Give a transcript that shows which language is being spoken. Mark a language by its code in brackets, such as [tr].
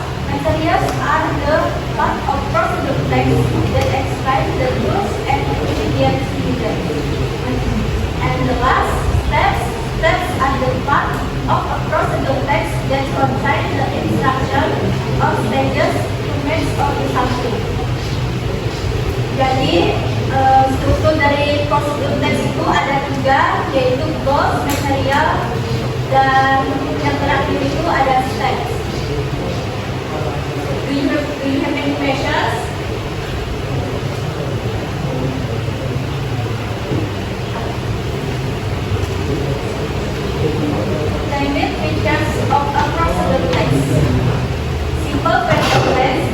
[en] Materials are the part of procedural text that explain the rules and ingredients needed. And the last, steps are the part of a procedural text that contain the instruction or stages to make or do something. [id] Jadi, struktur dari prosedur text itu ada 3, yaitu goals, material, dan yang terakhir itu ada steps. [en] Do you have any questions? Name it features of a procedural text. Simple present tense.